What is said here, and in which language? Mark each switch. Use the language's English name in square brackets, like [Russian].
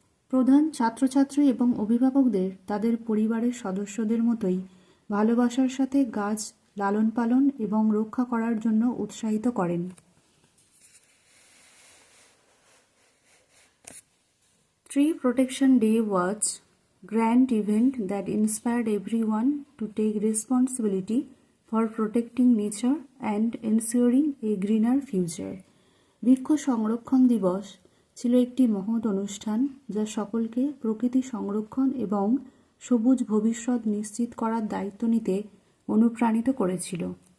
[Bangla] প্রধান ছাত্রছাত্রী এবং অভিভাবকদের তাদের পরিবারের সদস্যদের মতোই ভালোবাসার সাথে গাছ লালন পালন এবং রক্ষা করার জন্য উৎসাহিত করেন। [English] Tree Protection Day was a grand event that inspired everyone to take responsibility for protecting nature and ensuring a greener future. [Bangla] বৃক্ষ সংরক্ষণ দিবস ছিল একটি মহৎ অনুষ্ঠান যা সকলকে প্রকৃতি সংরক্ষণ এবং সবুজ ভবিষ্যৎ নিশ্চিত করার দায়িত্ব নিতে অনুপ্রাণিত করেছিল।